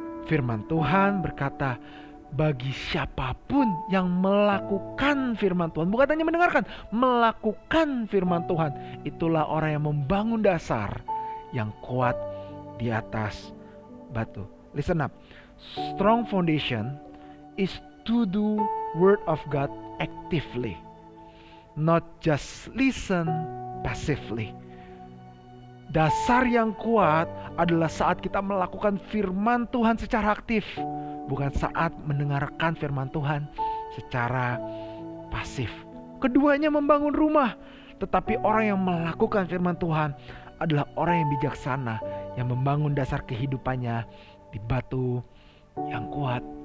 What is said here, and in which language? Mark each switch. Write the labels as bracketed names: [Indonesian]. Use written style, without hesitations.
[Indonesian] Firman Tuhan berkata, bagi siapapun yang melakukan firman Tuhan, bukan hanya mendengarkan, melakukan firman Tuhan, itulah orang yang membangun dasar yang kuat di atas batu. [English] Listen up. Strong foundation is to do word of God actively, not just listen passively. [Indonesian] Dasar yang kuat adalah saat kita melakukan firman Tuhan secara aktif, bukan saat mendengarkan firman Tuhan secara pasif. Keduanya membangun rumah, tetapi orang yang melakukan firman Tuhan adalah orang yang bijaksana, yang membangun dasar kehidupannya di batu yang kuat.